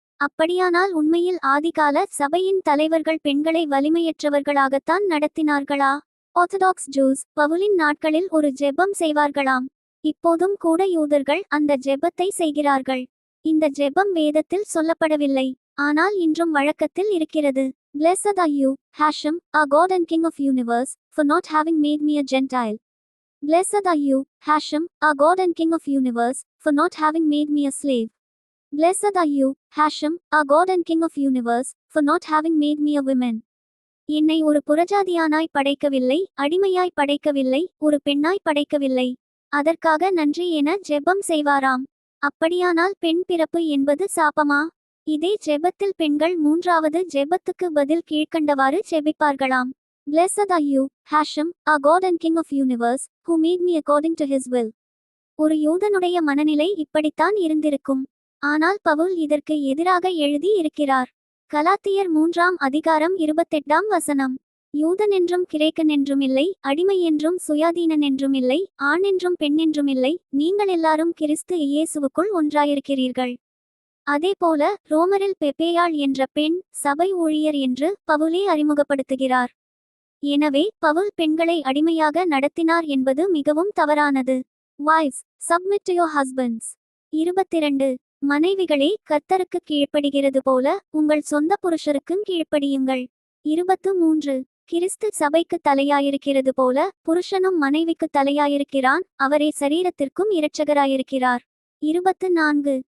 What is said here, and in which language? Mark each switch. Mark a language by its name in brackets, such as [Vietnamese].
[Tamil] அப்படியானால் உண்மையில் ஆதிகால சபையின் தலைவர்கள் பெண்களை வலிமையற்றவர்களாகத்தான் நடத்தினார்களா? ஆர்த்தடாக்ஸ் ஜூஸ் பவுலின் நாட்களில் ஒரு ஜெபம் செய்வார்களாம். இப்போதும் கூட யூதர்கள் அந்த ஜெபத்தை செய்கிறார்கள். இந்த ஜெபம் வேதத்தில் சொல்லப்படவில்லை, ஆனால் இன்றும் வழக்கத்தில் இருக்கிறது. [English] Blessed are you, Hashem, our God and King of universe, for not having made me a Gentile. Blessed are you, Hashem, our God and King of universe, for not having made me a slave. Blessed are you, Hashem, our God and King of universe, for not having made me a woman. [Tamil] என்னை ஒரு புறஜாதியானாய் படைக்கவில்லை, அடிமையாய் படைக்கவில்லை, ஒரு பெண்ணாய் படைக்கவில்லை. அதற்காக நன்றி என ஜெபம் செய்வாராம். அப்படியானால் பெண் பிறப்பு என்பது சாபமா? இதே ஜெபத்தில் பெண்கள் மூன்றாவது ஜெபத்துக்கு பதில் கீழ்க்கண்டவாறு ஜெபிப்பார்களாம். [English] Blessed are you, Hashem, our God and King of universe, who made me according to his will. [Tamil] ஒரு யூதனுடைய மனநிலை இப்படித்தான் இருந்திருக்கும். ஆனால் பவுல் இதற்கு எதிராக எழுதி இருக்கிறார். கலாத்தியர் 3ஆம் அதிகாரம் 28ஆம் வசனம். யூதன் என்றும் கிரேக்கன் என்றும் இல்லை, அடிமை என்றும் சுயாதீனன் என்றும் இல்லை, ஆண் என்றும் பெண் என்றும் இல்லை, நீங்கள் எல்லாரும் கிறிஸ்து இயேசுவுக்குள் ஒன்றாயிருக்கிறீர்கள். அதேபோல ரோமரில் பெப்பேயாள் என்ற பெண் சபை ஊழியர் என்று பவுலே அறிமுகப்படுத்துகிறார். எனவே பவுல் பெண்களை அடிமையாக நடத்தினார் என்பது மிகவும் தவறானது. [English] Wives, submit to your husbands. 22. [Tamil] மனைவிகளே, கர்த்தருக்கு கீழ்ப்படிகிறது போல உங்கள் சொந்த புருஷருக்கும் கீழ்ப்படியுங்கள். 23. கிறிஸ்து சபைக்கு தலையாயிருக்கிறது போல புருஷனும் மனைவிக்கு தலையாயிருக்கிறான், அவரே சரீரத்திற்கும் இரட்சகராயிருக்கிறார். 24.